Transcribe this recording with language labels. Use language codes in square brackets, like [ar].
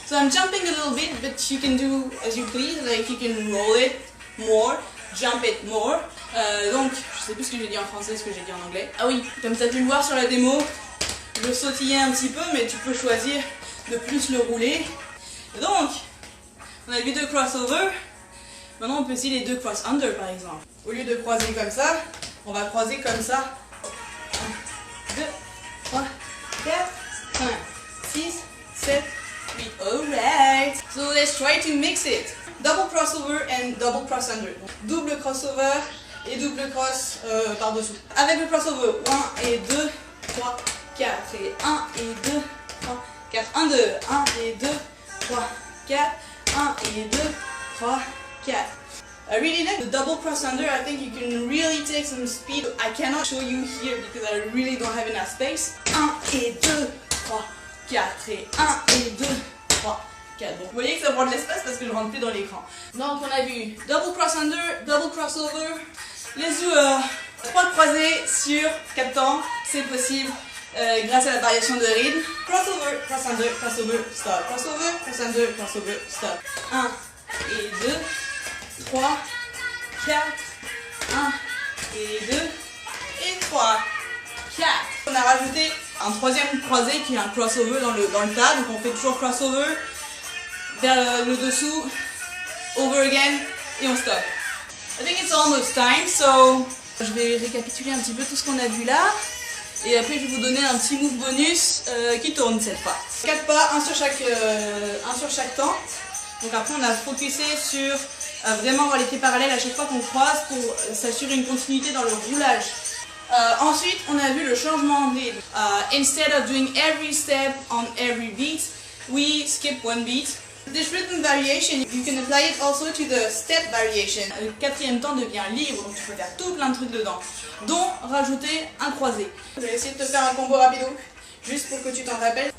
[en] So I'm jumping a little bit, but you can do as you please. Like you can roll it more, jump it more. [fr] Donc, je sais plus ce que j'ai dit en français, ce que j'ai dit en anglais. Ah oui, comme tu as pu le voir sur la démo, je sautillais un petit peu, mais tu peux choisir de plus le rouler. Et donc, on a vu 2 crossovers. Maintenant, on peut essayer les 2 cross-under par exemple. Au lieu de croiser comme ça, on va croiser comme ça. 1, 2, 3, 4, 5, 6, 7, 8. Alright. [en] So let's try to mix it. Double crossover and double cross-under. [fr] Double crossover et double cross par-dessous. Avec le crossover, 1 et 2, 3, 4 et 1 et 2, 3, 4. 1, 2, 1 et 2, 3, 4. 1 et 2, 3, 4. [en] I really like the double cross under. I think you can really take some speed. I cannot show you here because I really don't have enough space. [fr] 1 et 2, 3, 4 et 1 et 2, 3, 4. Donc vous voyez que ça prend de l'espace parce que je rentre plus dans l'écran. Donc on a vu double cross under, double crossover. Les joueurs, 3 croisés sur 4 temps, c'est possible. Grâce à la variation de rythme. Crossover, crossover, crossover, stop. Crossover, crossover, crossover, stop. 1 et 2, 3, 4, 1 et 2 et 3, 4. On a rajouté un troisième croisé qui est un crossover dans le tas. Donc on fait toujours crossover vers le dessous, over again et on stop. [en] I think it's almost time, so [fr] je vais récapituler un petit peu tout ce qu'on a vu là. Et après je vais vous donner un petit move bonus qui tourne cette fois. 4 pas, un sur chaque temps. Donc après on a focusé sur vraiment avoir les pieds parallèles à chaque fois qu'on croise pour s'assurer une continuité dans le roulage. Ensuite on a vu le changement de rythme. [en] Instead of doing every step on every beat, we skip one beat. This rhythm variation, you can apply it also to the step variation. [fr] Le 4e temps devient libre, donc tu peux faire tout plein de trucs dedans, dont rajouter un croisé. Je vais essayer de te faire un combo rapido, juste pour que tu t'en rappelles.